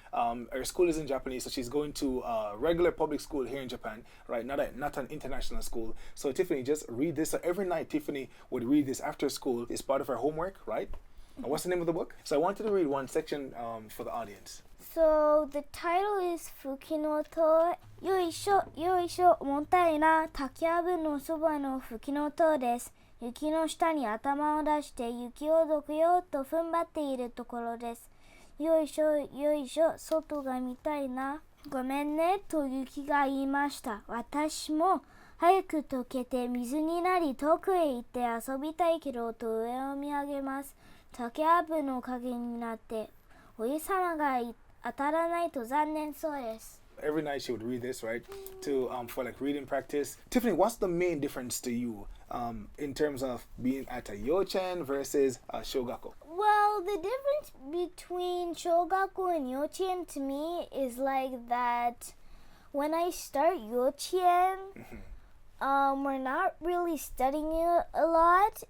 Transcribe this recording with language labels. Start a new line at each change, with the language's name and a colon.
English: Her school is in Japanese, so she's going to regular public school here in Japan, right? Not an international school. So Tiffany, just read this. So every night Tiffany would read this after school. It's part of her homework, right? And what's the name of the book? So I wanted to read one section for the audience. So the title is Fukinoto.
Japanese: Yoisho, yoisho, 重たいな竹やぶのそばの吹きの音です。雪の下に頭を出して雪をどくよと踏ん張っているところです。よいしょよいしょ、外が見たいな。ごめんねと雪が言いました。私も早く溶けて水になり遠くへ行って遊びたいけどと上を見上げます。竹やぶの陰になってお日様が当たらないと残念そうです。
English: Every night she would read this, right? For like reading practice. Tiffany, what's the main difference to you in terms of being at a yochen versus a shogako? Well, the difference between shogako and yochen to me is like that when I start yochen, we're not really studying it a lot.